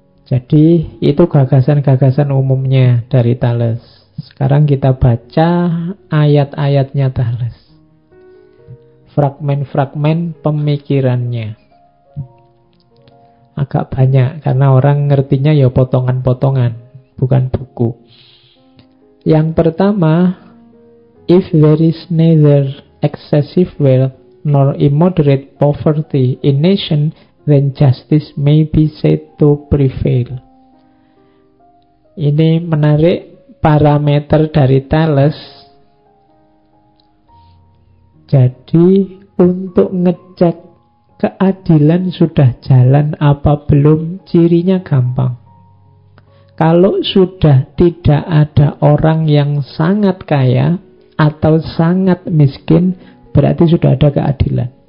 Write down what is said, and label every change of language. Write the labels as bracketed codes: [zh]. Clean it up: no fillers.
[id] Jadi itu gagasan-gagasan umumnya dari Thales. Sekarang kita baca ayat-ayatnya Thales. Fragmen-fragmen pemikirannya. Agak banyak karena orang ngertinya ya potongan-potongan, bukan buku. Yang pertama, [en] if there is neither excessive wealth nor immoderate poverty in nation, then justice may be said to prevail. [id] Ini menarik parameter dari Thales. Jadi untuk ngecek keadilan sudah jalan apa belum, cirinya gampang. Kalau sudah tidak ada orang yang sangat kaya atau sangat miskin, berarti sudah ada keadilan.